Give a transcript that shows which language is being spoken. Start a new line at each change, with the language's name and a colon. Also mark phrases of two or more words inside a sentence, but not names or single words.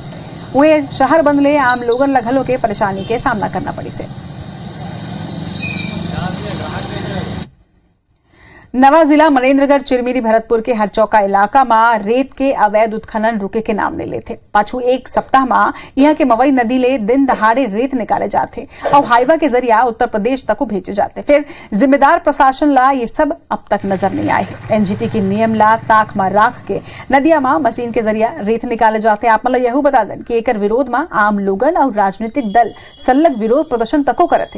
Chhattisgarhi: वे शहर बंद ले आम लोगन ला घलो के परेशानी के सामना करना पड़ी से। नवा जिला मनेन्द्रगढ़ चिरमिरी भरतपुर के हरचौका इलाका में रेत के अवैध उत्खनन रुके के नाम ले लेते। पाछू एक सप्ताह में यहाँ के मवई नदी ले दिन दहाड़े रेत निकाले जाते और हाईवा के जरिया उत्तर प्रदेश तक भेजे जाते। फिर जिम्मेदार प्रशासन ला ये सब अब तक नजर नहीं आए। एनजीटी के नियम ला ताक में राख के नदिया में मशीन के जरिया रेत निकाले जाते। आप मतलब यहू बता दें कि एकर विरोध में आम लोगन और राजनीतिक दल सलग विरोध प्रदर्शन तको करते।